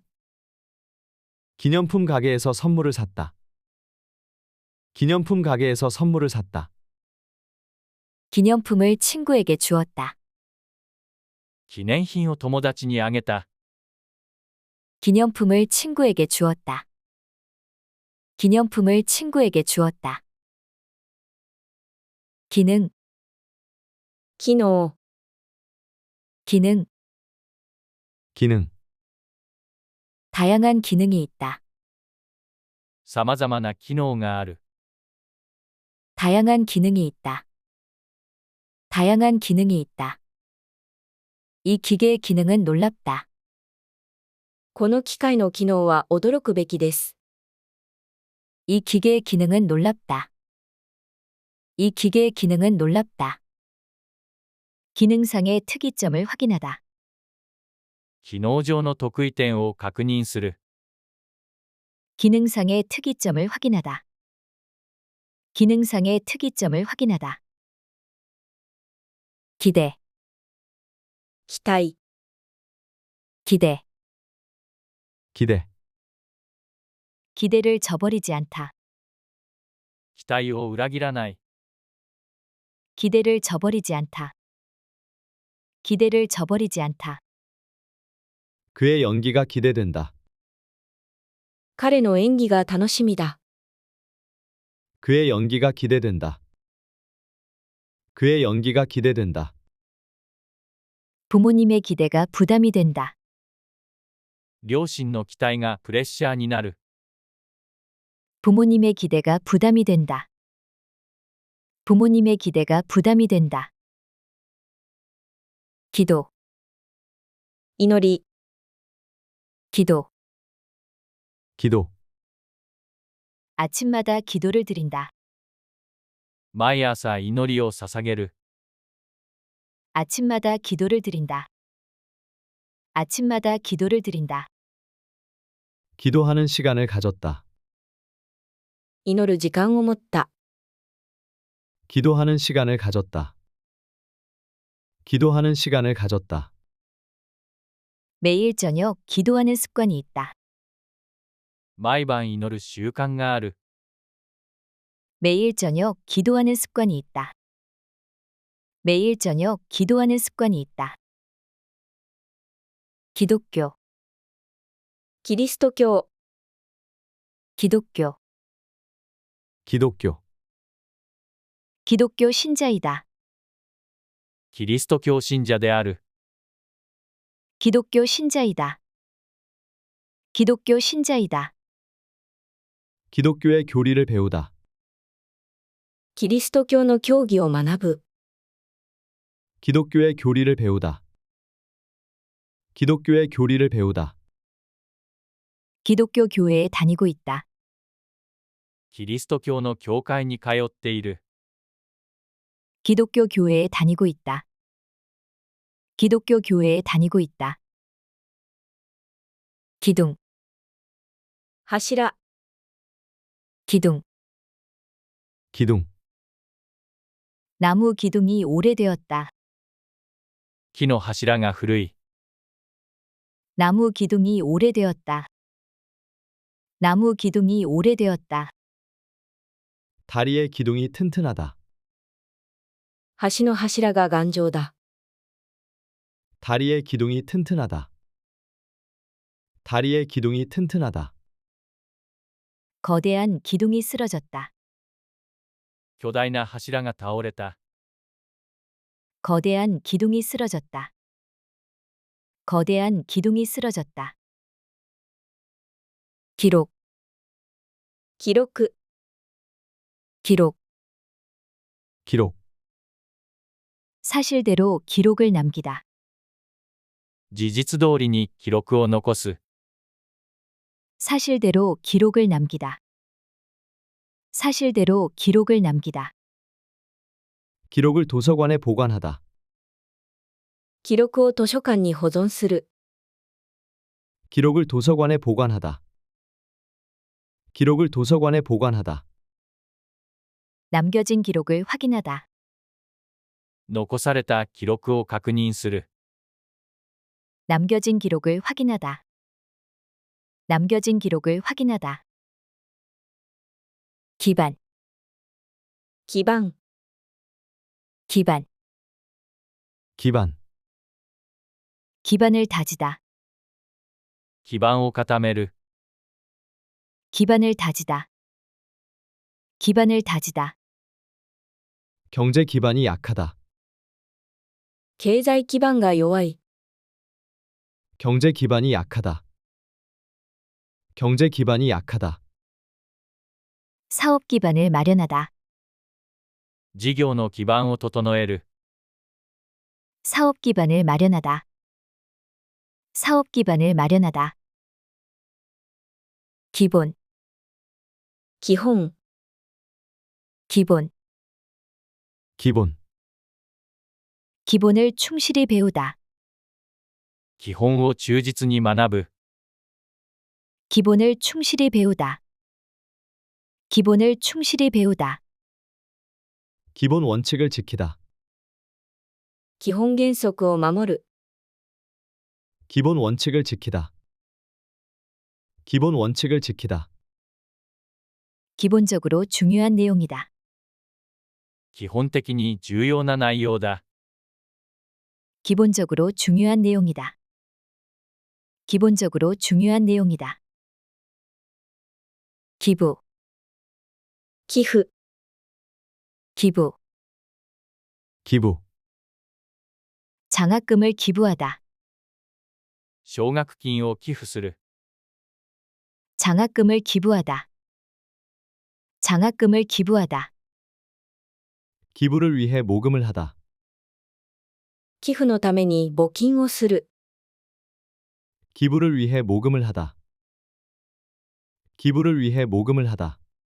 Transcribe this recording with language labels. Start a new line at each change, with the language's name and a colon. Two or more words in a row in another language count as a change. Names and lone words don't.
Korean: 기념품 가게에서 선물을 샀다. 기념품 가게에서 선물을 샀다. 기념품을 친구에게 주었다.
Japanese: 記念品を友達にあげた。
Korean: 기념품을 친구에게 주었다. 기념품을 친구에게 주었다. 기능,
Japanese: 機能、
Korean: 기능, 기능, 다양한 기능이 있다.
Japanese: さまざまな機能がある。
Korean: 다양한 기능이 있다. 다양한 기능이 있다. 이 기계의 기능은 놀랍다.
Japanese: この機械の機能は驚くべきです。
Korean: 이 기계의 기능은 놀랍다. 이 기계의 기능은 놀랍다. 기능상의 특이점을 확인하다.
Japanese: 機能上の特異点を確認する。
Korean: 기능상의 특이점을 확인하다. 기능상의 특이점을 확인하다. 기대,
Japanese: 期待、
Korean: 기대, 기대, 기대를 저버리지 않다.
Japanese: 期待を裏切らない。
Korean: 기대를 저버리지 않다. 기대를 저버리지 않다. 그의 연기가 기대된다.
Japanese: 彼の演技が楽しみだ。
Korean: 그의 연기가 기대된다. 그의 연기가 기대된다. 부모님의 기대가 부담이 된다.
Japanese: 両親の期待がプレッシャーになる。
Korean: 부모님의 기대가 부담이 된다. 부모님의 기대가 부담이 된다. 기도,
Japanese: 祈り、
Korean: 기도. 기도, 아침마다 기도를 드린다.
Japanese: 毎朝祈りを捧げる。
Korean: 아침마다 기도를 드린다. 아침마다 기도를 드린다. 기도하는 시간을 가졌다.
Japanese: 祈る時間を持った。
Korean: 기도하는 시간을 가졌다. 기도하는 시간을 가졌다. 매일 저녁 기도하는 습관이 있다.
Japanese: 毎晩祈る習慣がある。
Korean: 매일 저녁 기도하는 습관이 있다. 매일 저녁 기도하는 습관이 있다. 기독교,
Japanese: キリスト教、
Korean: 기독교, 기독교, 기독교 신자이다.
Japanese: キリスト教信者である。
Korean: 기독교 신자이다. 기독교 신자이다. 기독교의 교리를 배우다.
Japanese: キリスト教の教義を学ぶ。
Korean: 기독교의 교리를 배우다. 기독교의 교리를 배우다. 기독교 교회에 다니고 있다.
Japanese: キリスト教の教会に通っている。
Korean: 기독교 교회에 다니고 있다. 기독교 교회에 다니고 있다. 기둥,
Japanese: 柱、
Korean: 기둥. 기둥, 나무 기둥이 오래되었다.
Japanese: 木の柱が古い。
Korean: 나무 기둥이 오래되었다. 나무 기둥이 오래되었다. 다리의 기둥이 튼튼하다.
Japanese: 橋の柱が頑丈だ。
Korean: 다리의 기둥이 튼튼하다. 다리의 기둥이 튼튼하다. 거대한 기둥이 쓰러졌다.
Japanese: 巨大な柱が倒れた。
Korean: 거대한 기둥이 쓰러졌다. 거대한 기둥이 쓰러졌다. 기록,
Japanese: 記録、
Korean: 기록. 기록, 사실대로 기록을 남기다.
Japanese: 事実通りに記録を残す。
Korean: 사실대로 기록을 남기다. 사실대로 기록을 남기다. 기록을 도서관에 보관하다.
Japanese: 記録を図書館に保存する。
Korean: 기록을 도서관에 보관하다. 기록을 도서관에 보관하다. 남겨진 기록을 확인하다.
Japanese: 残された記録を確認する。
Korean: 남겨진 기록을 확인하다. 남겨진 기록을 확인하다. 기반,
Japanese: 基盤、
Korean: 기반, 기반, 기반을 다지다.
Japanese: 基盤を固める。
Korean: 기반을 다지다. 기반을 다지다. 경제 기반이 약하다.
Japanese: 経済基盤が弱い。
Korean: 경제 기반이 약하다. 경제 기반이 약하다. 사업 기반을 마련하다.
Japanese: 事業の基盤を整える。
Korean: 사업 기반을 마련하다. 사업 기반을 마련하다. 기본,
Japanese: 基本、
Korean: 기본, 기본, 기본을 충실히 배우다.
Japanese: 基本を忠実に学ぶ。
Korean: 기본을 충실히 배우다. 기본을 충실히 배우다. 기본 원칙을 지키다.
Japanese: 基本原則を守る。
Korean: 기본 원칙을 지키다. 기본 원칙을 지키다. 기본적으로 중요한 내용이다.
Japanese: 基本的に重要な内容だ。
Korean: 기본적으로 중요한 내용이다. 기본적으로 중요한 내용이다. 기부,
Japanese: 寄付、
Korean: 기부, 기부, 장학금을 기부하다.
Japanese: 奨学金を寄付する。
Korean: 장학금을 기부하다. 장학금을 기부하다. 기부를 위해 모금을 하다.
Japanese: 寄付のために募金をする。
Korean: 기부를 위해 모금을 하다. 기부를 위해 모금을 하다.